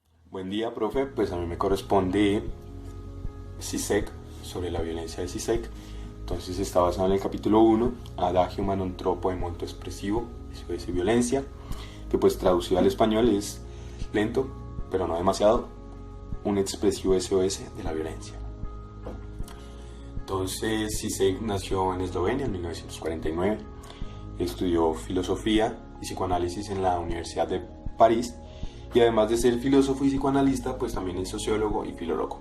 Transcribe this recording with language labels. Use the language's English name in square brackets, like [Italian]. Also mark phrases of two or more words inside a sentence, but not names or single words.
[Spanish] Buen día, profe. Pues a mí me corresponde CISEC, sobre la violencia de CISEC. Entonces está basado en el capítulo 1, [Italian] Adagio non troppo e molto espressivo, [Spanish] SOS violencia, que pues traducido al español es lento, pero no demasiado, un expresivo SOS de la violencia. Entonces CISEC nació en Eslovenia en 1949, estudió filosofía y psicoanálisis en la Universidad de París, y además de ser filósofo y psicoanalista, pues también es sociólogo y filólogo.